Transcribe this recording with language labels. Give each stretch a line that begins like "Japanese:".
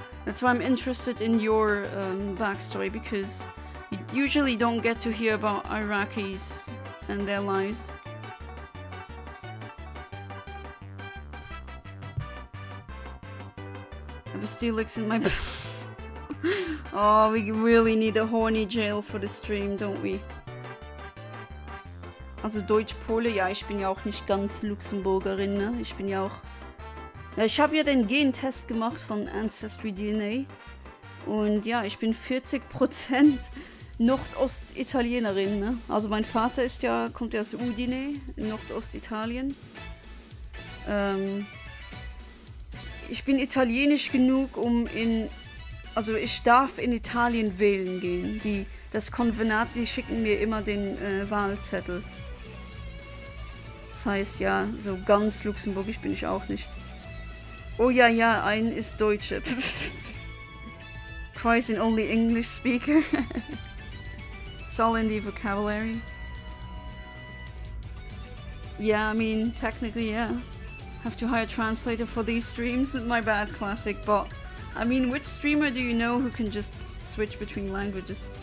English: That's why I'm interested in your backstory, because you usually don't get to hear about Iraqis and their lives. I have a Steelix in my... Oh, we really need a horny jail for the stream, don't we?
German: Also Deutsch-Pole, ja, ich bin ja auch nicht ganz Luxemburgerin, ne? Ich bin ja auch... Ja, ich habe ja den Gentest gemacht von Ancestry DNA. Und ja, ich bin 40% Nordostitalienerin, ne? Also mein Vater kommt ja aus Udine, in Nordostitalien. Ich bin italienisch genug, also ich darf in Italien wählen gehen. Das Konvenat, die schicken mir immer den Wahlzettel. Das heißt, ja, so ganz luxemburgisch bin ich auch nicht. Oh ja, ja, ein ist Deutsche.
English: Christ, and only English speaker. It's all in the vocabulary. Yeah, I mean, technically, yeah. Have to hire a translator for these streams. My bad, classic. But, I mean, which streamer do you know who can just switch between languages?